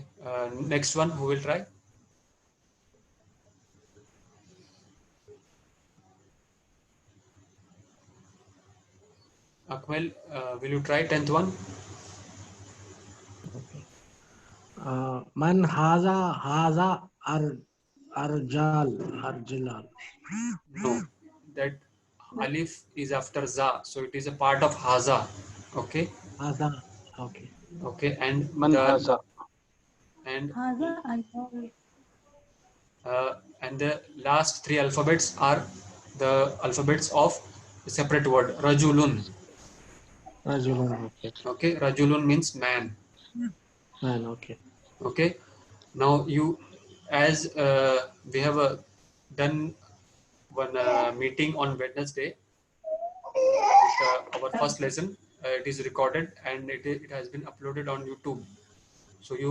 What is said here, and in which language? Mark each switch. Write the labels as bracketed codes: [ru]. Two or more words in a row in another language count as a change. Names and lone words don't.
[en] Next one, who will try? Akmal, will you try 10th one? [ar] Man haza arjal arjilal. [en] No, that alif is after za, so it is a part of haza. Okay, [ar] Haza. [en] Okay. okay, and [ar] Man [en] the [ar] haza. [en] and and the last three alphabets are the alphabets of a separate word, [ar] rajulun. Rajulun. Okay. [en] Okay, rajulun means man. Man. Okay. Okay, now you, as we have done one meeting on Wednesday with our first lesson. It is recorded and it has been uploaded on YouTube, so you